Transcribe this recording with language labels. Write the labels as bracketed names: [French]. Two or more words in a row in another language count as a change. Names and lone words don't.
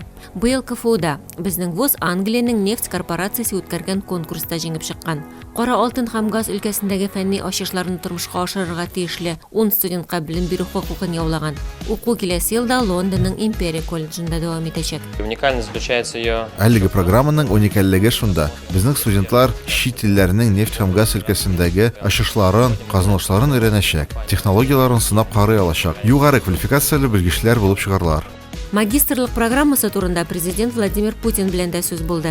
[Tatar] Быел КФУда безнең вуз Англиянең нефть корпорациясе үткәргән конкурста җиңеп чыккан. Кара алтын һәм газ өлкәсендәге фәнни ачышларны тормышка ашырырга тиешле 10 студентка белем бирү хокукын яулаган. Уку киләсе елда Лондонның Империя колледжында дәвам итәчәк. [Russian] Уникальность заключается ее... [Tatar] Әлеге программаның уникальлеге шунда. Безнең студентлар чит илләрнең нефть һәм газ өлкәсендәге ачышларын, казанышларын өйрәнәчәк, технологияларын сынап карый алачак, югары квалификацияле белгечләр булып чыгарлар. Магистрлык программасы турында президент Владимир Путин белән дә сүз булды.